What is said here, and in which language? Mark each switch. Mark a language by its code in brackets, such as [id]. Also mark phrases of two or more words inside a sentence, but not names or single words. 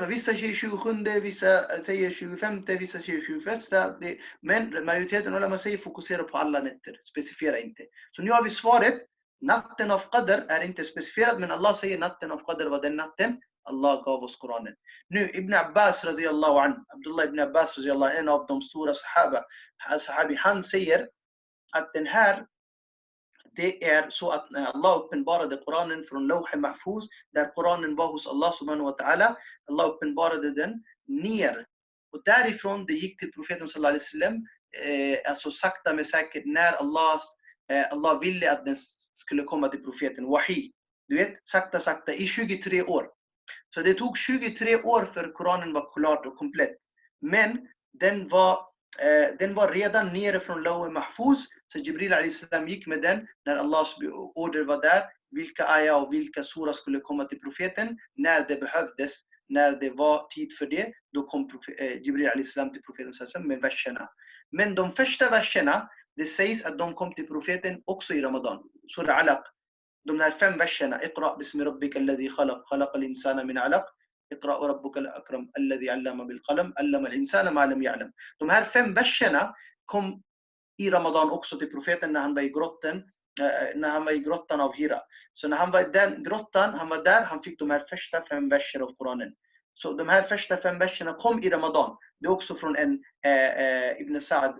[sv] Vissa säger 27, vissa säger 25, vissa säger 21. Men majoriteten av alla säger fokusera på alla nätter. Specifera inte. Så nu har vi svaret. Natten av Qadr är inte specifierad. Men Allah säger natten av Qadr var den natten Allah gav oss Koranen. Nu Ibn Abbas [ar] رضي الله عن, [sv] Abdullah ibn Abbas [ar] رضي الله عن, [sv] en av de stora sahabi, han säger att den här, det är så att när Allah uppenbarade Koranen från [ar] لوح محفوظ, [sv] där Koranen var hos Allah [ar] سبحانه وتعالى, [sv] Allah uppenbarade den ner. Och därifrån det gick till profeten [ar] صلى الله عليه وسلم, [sv] alltså sakta men säkert, när Allah ville att den skulle komma till profeten, wahi. Du vet, sakta i 23 år. Så det tog 23 år för Koranen var klart och komplett. Men den var redan nere från [ar] لوح محفوظ. [sv] Så Jibril a.s. gick med den när Allahs order var där. Vilka ayah och vilka surah skulle komma till profeten. När det behövdes. När det var tid för det. Då kom Jibril a.s. till profeten med verserna. Men de första verserna. Det sägs att de kom till profeten också i Ramadan. Surah Alaq. De här 5 verserna. [ar] اقرأ باسم ربك الذي خلق. خلق الإنسان من علق. اقرأ وربك الأكرم الذي علم بالقلم. علم الإنسان ما لم يعلم. [sv] De här 5 verserna kom i Ramadan också till profeten när han var i grotten. När han var i grottan av Hira. Så när han var i den grottan, han var där, han fick de här första 5 verserna av Koranen. Så de här första 5 verserna kom i Ramadan. Det är också från en Ibn Sa'd [ar] رحمة الله عليه.